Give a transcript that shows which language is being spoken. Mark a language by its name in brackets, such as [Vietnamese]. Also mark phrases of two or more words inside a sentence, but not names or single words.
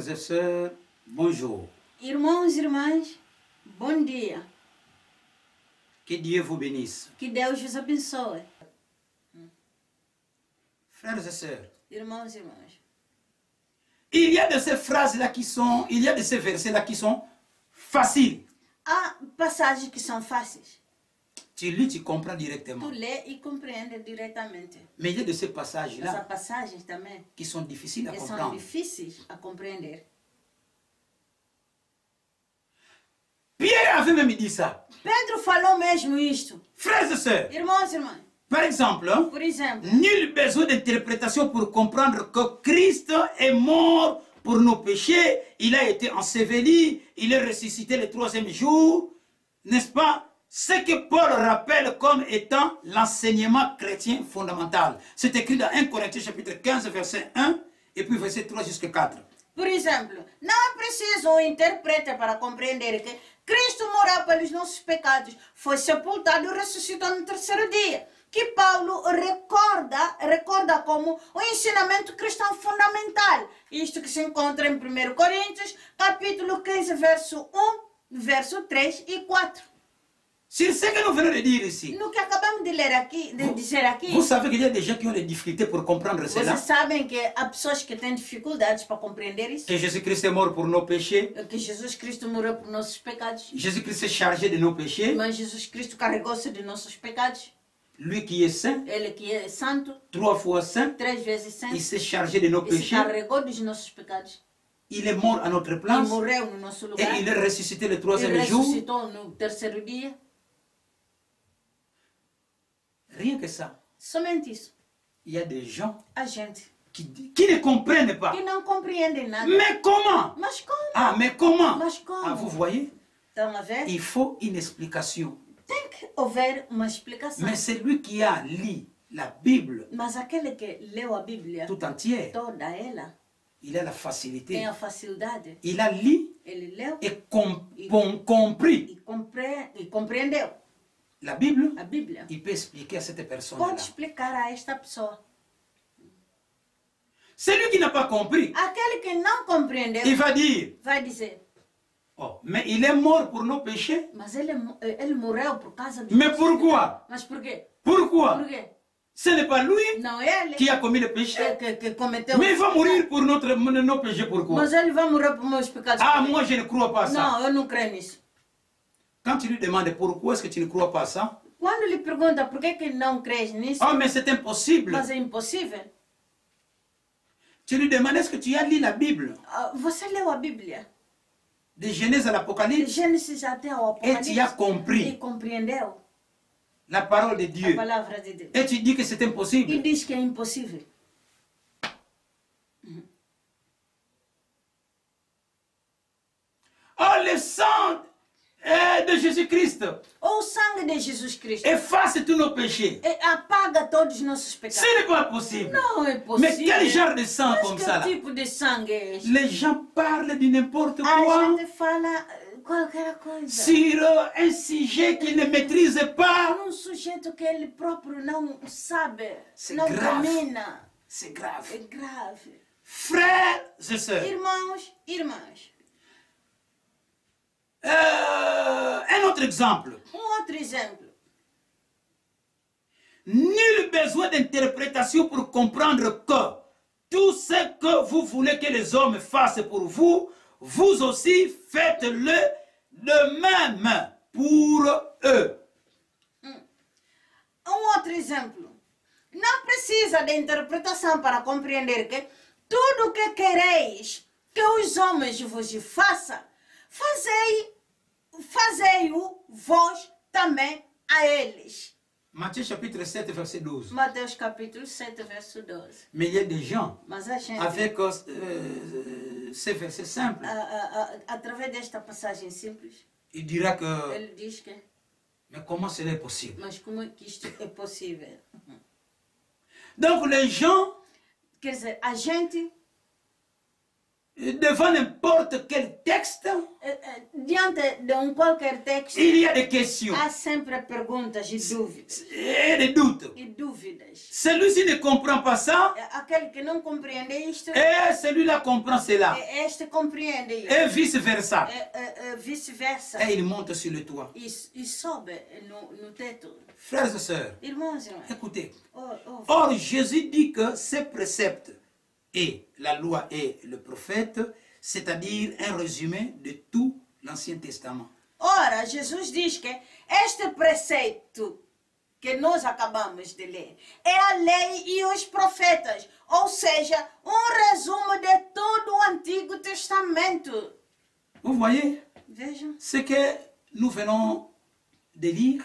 [French] sœurs, bonjour. [Portuguese] Irmãos e irmãs, bom dia. [French] Que Dieu vous bénisse. [Portuguese] Que Deus vos abençoe. [French] Frères et sœurs, [Portuguese] Irmãos e irmãs, [French] il y a de ces phrases-là qui sont, il y a de ces versets-là qui sont faciles. [Portuguese] há passagens que são fáceis. [French] Tu lis, tu comprends Tu directement. [Portuguese] lê e compreende diretamente. [French] Mais il y a de ces [Portuguese] Mas há [French] passages-là [Portuguese] passagens também [French] qui sont difficiles à [Portuguese] que são [French] comprendre. [Portuguese] difíceis a compreender. [French] Pierre avait même dit ça. [Portuguese] Pedro falou mesmo isto. [French] Frères et sœurs, [Portuguese] Irmãos e irmãs, [French] par exemple, hein, [Portuguese] por exemplo, [French] nul besoin d'interprétation pour comprendre que Christ est mort pour nos péchés, il a été enseveli, il est ressuscité le troisième jour, n'est-ce pas? Ce que Paul rappelle comme étant l'enseignement chrétien fondamental. C'est écrit dans 1 Corinthiens chapitre 15, verset 1, et puis verset 3 jusqu'à 4. [Portuguese] por exemplo, não é preciso um intérprete para compreender que Cristo morreu pelos nossos pecados, foi sepultado e ressuscitou no terceiro dia. Que Paulo recorda como o ensinamento cristão fundamental. Isto que se encontra em 1 Coríntios, capítulo 15, verso 1, verso 3 e 4. [French] C'est ce que nous venons de dire ici. [Portuguese] No que acabamos de ler aqui, de dizer aqui, [French] Vous savez qu'il y a des gens qui ont des difficultés pour comprendre cela. [Portuguese] vocês sabem que há pessoas que têm dificuldades para compreender isso. [French] Que Jésus-Christ est mort pour nos péchés. [Portuguese] Que Jesus Cristo morreu por nossos pecados. [French] Jésus-Christ est chargé de nos péchés. [Portuguese] Mas Jesus Cristo carregou-se de nossos pecados. [French] Lui qui est saint, [Portuguese] Ele que é santo, [French] 3 fois saint, [Portuguese] 3 vezes santo, [French] il s'est chargé de nos [Portuguese] e se [French] péchés. [Portuguese] carregou dos nossos pecados. [French] Il est mort à notre [Portuguese] E [French] place. [Portuguese] morreu no nosso [French] Et [Portuguese] lugar. [French] il est ressuscité le [Portuguese] E [French] troisième jour. [Portuguese] ressuscitou no terceiro dia. [French] Rien que ça. [Portuguese] Somente isso. [French] Il y a des gens [Portuguese] A gente [French] qui ne comprennent pas. [Portuguese] que não compreendem nada. [French] Mais comment? [Portuguese] Mas como? [French] Ah, mais comment? [Portuguese] Mas como? [French] Ah, vous voyez? [Portuguese] Estão a ver? [French] Il faut une explication. [Portuguese] Tem que haver uma explicação. [French] Mais celui qui a lu la Bible [Portuguese] Mas aquele que leu a Bíblia [French] tout entière, [Portuguese] toda ela [French] il a la facilité. [Portuguese] tem a facilidade. [French] Il a lu [Portuguese] Ele leu [French] et compris [Portuguese] e compreendeu [French] la Bible. [Portuguese] a Bíblia. [French] Il peut expliquer à cette personne-là. [Portuguese] Pode explicar a esta pessoa. [French] Celui qui n'a pas compris, [Portuguese] Aquele que não compreendeu [French] il va dire, [Portuguese] vai dizer, [French] oh, mais il est mort pour nos péchés. [Portuguese] mas ele morreu por causa dos [French] Mais [Portuguese] nossos [French] pourquoi? [Portuguese] pecados. Mas por quê? [French] Pourquoi? [Portuguese] Por quê? [French] Ce n'est pas lui [Portuguese] Não é ele [French] qui a commis le péché. [Portuguese] que cometeu. [French] Mais il va mourir pour nos péchés. Pourquoi? [Portuguese] Mas ele vai morrer por meus pecados. [French] Ah, moi je ne crois pas à ça. [Portuguese] Não, eu não creio nisso. [French] Quand tu lui demandes pourquoi est-ce que tu ne crois pas à ça, [Portuguese] Quando lhe pergunta por que não crês nisso, [French] oh, mais c'est impossible. [Portuguese] mas é impossível. [French] Tu lui demandes est-ce que tu as lu la Bible, [Portuguese] Você leu a Bíblia, [French] de Genèse à [Portuguese] de [French] l'Apocalypse, [Portuguese] Gênesis até ao [French] et tu as [Portuguese] Apocalipse, e [French] compris [Portuguese] compreendeu [French] la parole de [Portuguese] a [French] Dieu, [Portuguese] palavra de Deus. [French] et tu dis que c'est [Portuguese] E [French] impossible. [Portuguese] diz que é impossível. [French] Oh, le sang de Jésus-Christ [Portuguese] O sangue de Jesus Cristo [French] efface tous nos péchés. [Portuguese] apaga todos os nossos pecados. [French] Ce n'est pas possible. [Portuguese] Não é [French] Mais [Portuguese] possível. [French] quel genre de sang [Portuguese] Mas [French] comme [Portuguese] que [French] ça là? [Portuguese] tipo de sangue é este? [French] Les gens parlent de n'importe [Portuguese] A [French] quoi [Portuguese] gente fala qualquer coisa. [French] sur un sujet qu'ils ne maîtrisent pas. [Portuguese] Um sujeito que ele próprio não sabe, [French] C'est [Portuguese] não [French] grave. [Portuguese] domina. [French] C'est grave. [Portuguese] É grave. [French] Frères et sœurs, [Portuguese] Irmãos, irmãs, [French] un autre exemple. [Portuguese] outro exemplo. [French] Nul besoin d'interprétation pour comprendre que tout ce que vous voulez que les hommes fassent pour vous, vous aussi faites-le de même pour eux. [Portuguese] Outro exemplo. Não precisa de interpretação para compreender que tudo o que quereis que os homens vos façam, fazei-o vós também a eles. [French] Matthieu chapitre 7, verset 12. [Portuguese] Mateus capítulo 7, verso 12. [French] Mais il y a des gens [Portuguese] Mas a gente, [French] avec ces versets simples, [Portuguese] através desta passagem simples, [French] il dira que, [Portuguese] ele diz que, [French] mais comment cela est possible? [Portuguese] mas como é que isto é possível? [French] Donc les gens [Portuguese] Quer dizer, a gente [French] devant n'importe quel texte, [Portuguese] Diante de qualquer texto, [French] il y a des questions [Portuguese] há sempre perguntas e dúvidas. [French] et des doutes. [Portuguese] E dúvidas. [French] Celui-ci ne comprend pas ça, [Portuguese] Aquele que não compreende isto, [French] et celui-là comprend cela, [Portuguese] este compreende isto. [French] et vice-versa. [Portuguese] Vice-versa. [French] Et il monte sur le toit. [Portuguese] E sobe no teto. [French] Frères et sœurs, [Portuguese] Irmãos, irmãs. [French] écoutez. Oh, Or, Jésus dit que ces préceptes et la loi et le prophète, c'est-à-dire un résumé de tout l'Ancien Testament. [Portuguese] Ora, Jesus diz que este preceito que nós acabamos de ler é a lei e os profetas, ou seja, resumo de todo o Antigo Testamento. [French] Vous voyez [Portuguese] Vejam [French] ce que nous venons de lire.